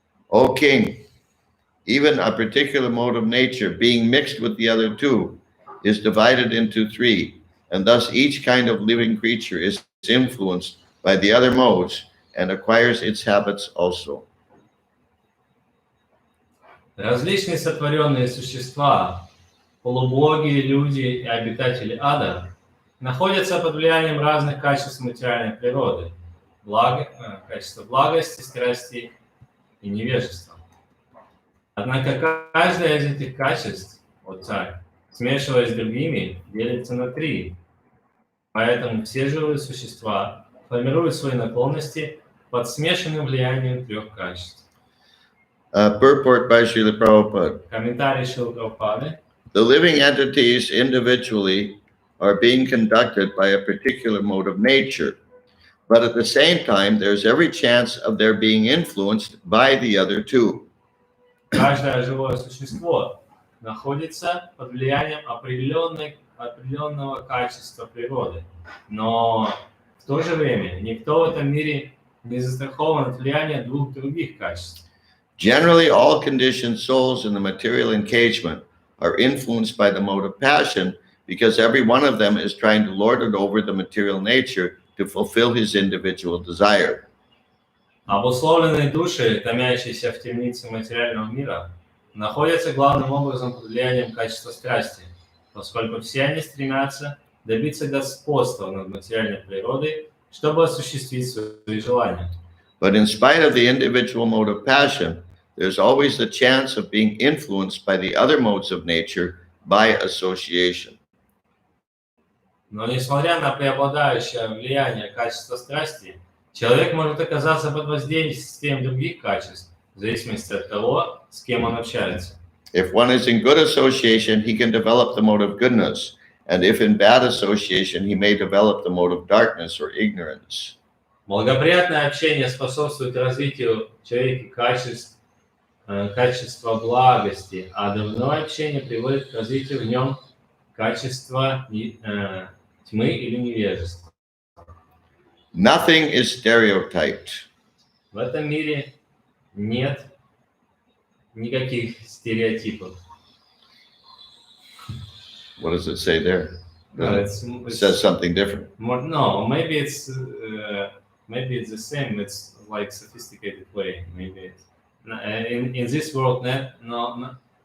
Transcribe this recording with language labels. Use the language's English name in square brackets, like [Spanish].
[English] O king, even a particular mode of nature, being mixed with the other two, is divided into three, and thus each kind of living creature is influenced by the other modes and acquires its habits also. [Russian] Различные сотворенные существа, полубоги, люди и обитатели ада, находятся под влиянием разных качеств материальной природы, качества благости, страсти и невежества. Однако каждое из этих качеств, вот так, смешиваясь с другими, делится на три. Поэтому все живые существа формируют свои наклонности под смешанным влиянием трех качеств. [English] Purport by Srila Prabhupada. [Russian] Комментарий Шрилы Прабхупады. [English] The living entities individually are being conducted by a particular mode of nature, but at the same time, there's every chance of their being influenced by the other two. [Russian] Каждое живое существо находится под влиянием определенного качества природы, но в то же время никто в этом мире не застрахован от влияния двух других качеств. [English] Generally, all conditioned souls in the material engagement are influenced by the mode of passion because every one of them is trying to lord it over the material nature to fulfill his individual desire. [Russian] Обусловленные души, томящиеся в темнице материального мира, находятся главным образом под влиянием качества страсти, поскольку все они стремятся добиться господства над материальной природой, чтобы осуществить свои желания. [English] But in spite of the individual mode of passion, there's always the chance of being influenced by the other modes of nature by association. [Russian] Но несмотря на преобладающее влияние качества страсти, человек может оказаться под воздействием других качеств в зависимости от того, с кем он общается. [English] If one is in good association, he can develop the mode of goodness. And if in bad association, he may develop the mode of darkness or ignorance. [Russian] Благоприятное общение способствует развитию в человеке качества благости, а дурное общение приводит к развитию в нем качества тьмы или невежества. [English] Nothing is stereotyped. [Russian] В этом мире нет никаких стереотипов. [English] What does it say there? It It's says something different. no, maybe it's the same. It's like sophisticated way. Maybe it's, in this world, nothing.